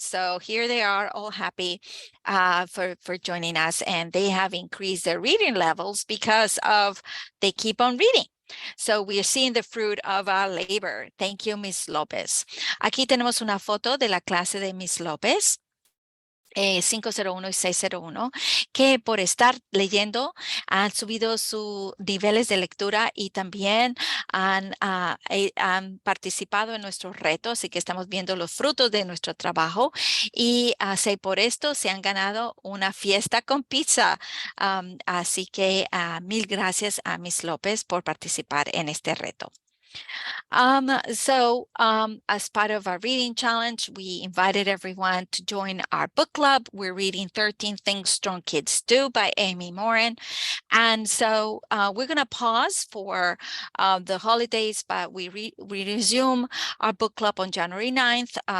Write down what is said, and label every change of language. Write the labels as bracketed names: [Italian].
[English] So here they are, all happy for joining us, and they have increased their reading levels because they keep on reading. So we are seeing the fruit of our labor. Thank you, Miss López. [Spanish] Aquí tenemos una foto de la clase de Miss López. 501 y 601, que por estar leyendo han subido sus niveles de lectura y también han participado en nuestros retos, así que estamos viendo los frutos de nuestro trabajo, y por esto se han ganado una fiesta con pizza. Así que mil gracias a Miss López por participar en este reto. [English] As part of our reading challenge, we invited everyone to join our book club. We're reading 13 Things Strong Kids Do by Amy Morin. And so we're going to pause for the holidays, but we resume our book club on January 9th.